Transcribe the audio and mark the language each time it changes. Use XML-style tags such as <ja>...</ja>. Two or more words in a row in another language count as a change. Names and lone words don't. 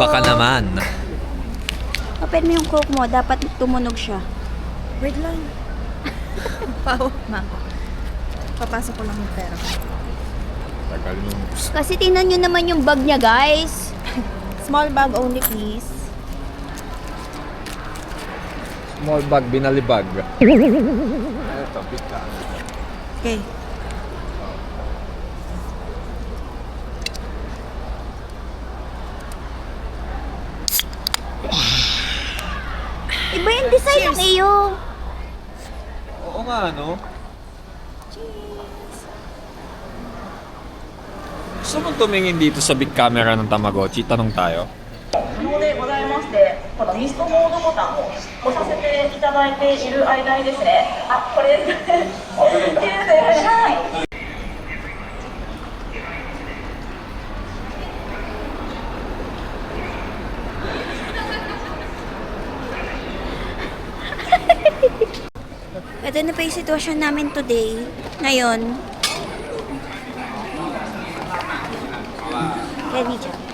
<tl>Baka naman. Open mo yung Coke mo. Dapat tumunog siya. Wait lang. Pawak na ako. Papasok ko lang yung pera. Tagal nung Kasi tingnan nyo naman yung bag niya, guys.</tl> <en>Small bag only, please. small bag,</en> <tl>binalibag. Ito, bigla. Okay. Iba yung design ng iyo. Oo nga, no? Gusto mong tumingin dito sa</tl> <en>big camera</en> <tl>ng Tamagotchi? Tanong tayo.</tl> <ja>無料でございまして、このリストモードボタンを押させていただいている間にですね、あ、これですね。はい。</ja> <tl>Ito na pa yung sitwasyon namin today. Ngayon. Kevin siya.</tl>